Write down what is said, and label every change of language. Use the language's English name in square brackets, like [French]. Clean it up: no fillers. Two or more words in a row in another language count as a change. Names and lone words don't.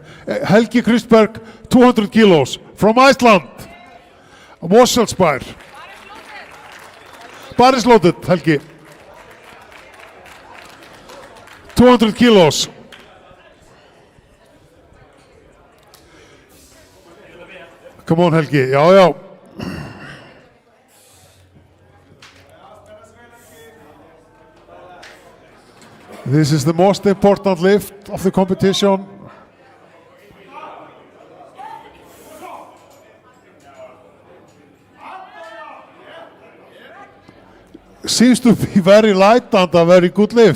[English] Helgi Kristberg, 200 kilos, from Iceland. [Icelandic] Mosfellsbær. Barislótið, Helgi. [English] 200 kilos. Come on, [Icelandic] Helgi. Já, já. [English] This is the most important lift of the competition. Seems to be very light and a very good lift.